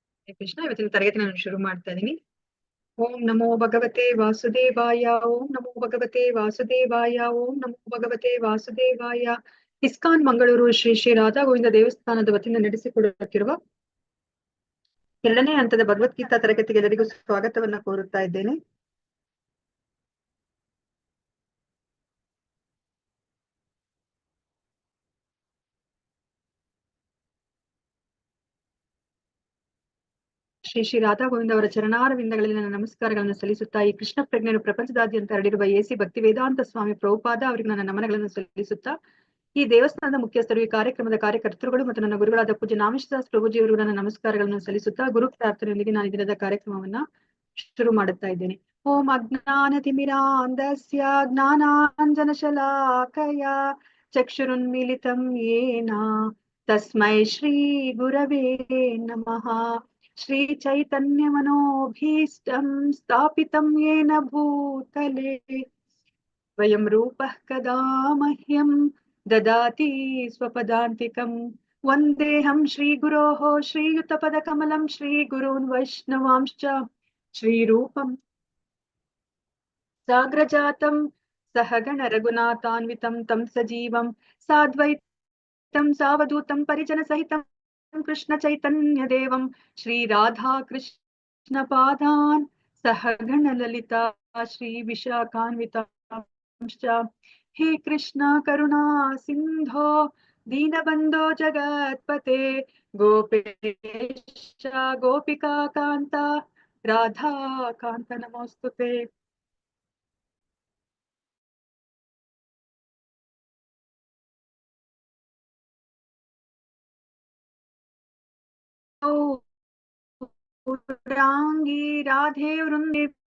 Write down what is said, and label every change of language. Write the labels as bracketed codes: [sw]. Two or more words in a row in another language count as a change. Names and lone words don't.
[kn] ಕೃಷ್ಣ ಇವತ್ತಿನ ತರಗತಿ ನಾನು ಶುರು ಮಾಡ್ತಾ ಇದ್ದೀನಿ. [sa] ಓಂ ನಮೋ ಭಗವತೆ ವಾಸುದೇವಾಯ, ಓಂ ನಮೋ ಭಗವತೆ ವಾಸುದೇವಾಯ, ಓಂ ನಮೋ ಭಗವತೆ ವಾಸುದೇವಾಯ. [kn] ಇಸ್ಕಾನ್ ಮಂಗಳೂರು ಶ್ರೀ ಶ್ರೀ ರಾಧಾ ಗೋವಿಂದ ದೇವಸ್ಥಾನದ ವತಿಯಿಂದ ನಡೆಸಿಕೊಡುತ್ತಿರುವ 2ನೇ ಹಂತದ ಭಗವದ್ಗೀತಾ ತರಗತಿಗೆ ಎಲ್ಲರಿಗೂ ಸ್ವಾಗತವನ್ನ ಕೋರುತ್ತಾ ಇದ್ದೇನೆ. ಶ್ರೀ ಶ್ರೀ ರಾಧಾ ಗೋವಿಂದ ಅವರ ಚರಣಾರವಿಂದಗಳಲ್ಲಿ ನನ್ನ ನಮಸ್ಕಾರಗಳನ್ನು ಸಲ್ಲಿಸುತ್ತಾ, ಈ ಕೃಷ್ಣ ಪ್ರಜ್ಞೆಯನ್ನು ಪ್ರಪಂಚದಾದ್ಯಂತ ಹರಡಿರುವ ಎಸಿ ಭಕ್ತಿ ವೇದಾಂತ ಸ್ವಾಮಿ ಪ್ರಭುಪಾದ ಅವರಿಗೆ ನನ್ನ ನಮನಗಳನ್ನು ಸಲ್ಲಿಸುತ್ತಾ, ಈ ದೇವಸ್ಥಾನದ ಮುಖ್ಯಸ್ಥರು, ಈ ಕಾರ್ಯಕ್ರಮದ ಕಾರ್ಯಕರ್ತರುಗಳು ಮತ್ತು ನನ್ನ ಗುರುಗಳಾದ ಪೂಜ್ಯ ನಾಮೇಶದಾಸ್ ಪ್ರಭುಜಿಯವರಿಗೂ ನನ್ನ ನಮಸ್ಕಾರಗಳನ್ನು ಸಲ್ಲಿಸುತ್ತಾ, ಗುರು ಪ್ರಾರ್ಥನೆಯೊಂದಿಗೆ ನಾನು ಈ ದಿನದ ಕಾರ್ಯಕ್ರಮವನ್ನ ಶುರು ಮಾಡುತ್ತಾ ಇದ್ದೇನೆ. [sa] ಓಂ ಅಜ್ಞಾನತಿಮಿರಾಂಧಸ್ಯ ಜ್ಞಾನಾಂಜನಶಲಾಕಯ ಚಕ್ಷುರುನ್ಮಿಲಿತಂ ಯೇನ ತಸ್ಮೈ ಶ್ರೀ ಗುರವೇ ನಮಃ. ಶ್ರೀ ಚೈತನ್ಯ ಮನೋಭೀಷ್ಟಂ ಸ್ಥಾಪಿತಂ ಯೇನ ಭೂತಲೆ ಸ್ವಯಂ ರೂಪಃ ಕದಾ ಮಹ್ಯಂ ದದಾತಿ ಸ್ವಪದಾಂತಿಕಂ. ವಂದೇಹಂ ಶ್ರೀ ಗುರೋಃ ಶ್ರೀಯುತಪದ ಕಮಲಂ ಶ್ರೀ ಗುರೂನ್ ವೈಷ್ಣವಾಂಶ್ಚ ಶ್ರೀರೂಪಂ ಸಾಗ್ರಜಾತಂ ಸಹಗಣ ರಘುನಾಥಾನ್ವಿತಂ ತಂ ಸಜೀವಂ ಸಾದ್ವೈತಂ ಸಾವಧೂತಂ ಪರಿಜನ ಸಹಿತಂ ಕೃಷ್ಣ ಚೈತನ್ಯ ದೇವಂ ಶ್ರೀ ರಾಧಾ ಕೃಷ್ಣ ಪಾದಾನ್ ಸಹಗಣ ಲಲಿತಾ ಶ್ರೀ ವಿಶಾಖಾನ್ವಿತಾಂಶ್ಚ. ಹೇ ಕೃಷ್ಣ ಕರುಣಾ ಸಿಂಧೋ ದೀನಬಂಧೋ ಜಗತ್ಪತೆ ಗೋಪೇಶ ಗೋಪಿಕಾ ಕಾಂತ ರಾಧಾ ಕಾಂತ ನಮೋಸ್ತುತೆ. रांगी राधे वृंदे